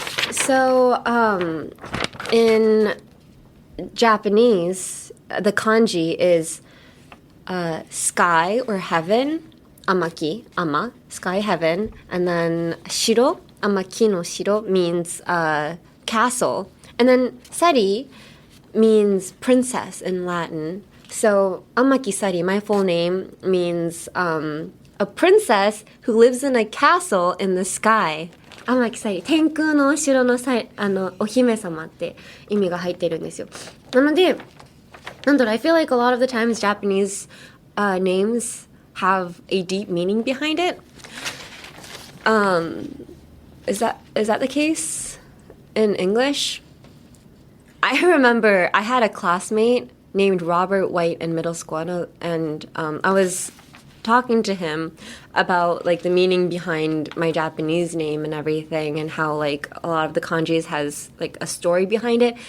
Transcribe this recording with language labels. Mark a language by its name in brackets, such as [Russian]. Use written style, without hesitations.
[English] So, in Japanese, the kanji is sky or heaven, amaki, ama, sky, heaven, and then shiro, amaki no shiro means castle, and then sari means princess in Latin. So amaki sari, my full name, means a princess who lives in a castle in the sky. [Japanese] 天城サリ、天空のお城のお姫様って意味が入ってるんですよ。なので、なんだろう、 [English] I feel like a lot of the times Japanese names have a deep meaning behind it. Is that the case in English? I remember I had a classmate named Robert White in middle school, and I was talking to him about, like, the meaning behind my Japanese name and everything, and how, like, a lot of the kanjis has, like, a story behind it.